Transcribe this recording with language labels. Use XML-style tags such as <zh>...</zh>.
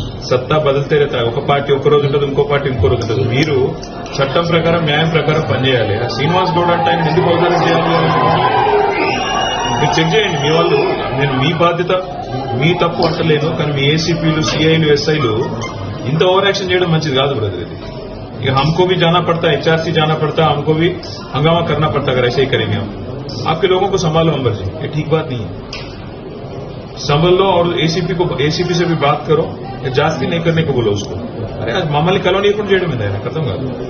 <hi>सत्ता बदलते रहता है.</hi> <te>ఒక పార్టీ ఒక రోజు ఉంటుంది, ఇంకో పార్టీ ఇంకో రోజు ఉంటుంది. మీరు చట్టం ప్రకారం న్యాయం ప్రకారం పనిచేయాలి. శ్రీనివాస్ గౌడ్ అంటే ఆయన ఎందుకు అవసరం చేయాలి? మీరు చెక్ చేయండి. మీ వాళ్ళు, నేను మీ బాధ్యత, మీ తప్పు అంటలేను, కానీ మీ ఏసీపీలు, सीआईలు, एसआईలు ఇంత ఓవర్ యాక్షన్ చేయడం మంచిది కాదు బ్రదర్. ఇది ఇక</te> <hi>हमको भी जाना पड़ता है, HRC जाना पड़ता है, हमको भी हंगामा करना पड़ता है. अगर ऐसे ही करेंगे हम, आपके लोगों को संभालो अंबर जी, ये ठीक बात नहीं है. संभल लो और एसीपी से भी बात करो. जांच भी नहीं करने को बोलो उसको. अरे आज</hi> <te>मम्मल्ని కలవనీయకుండా చేయడం ఏదైనా అర్థం కాదు.</te>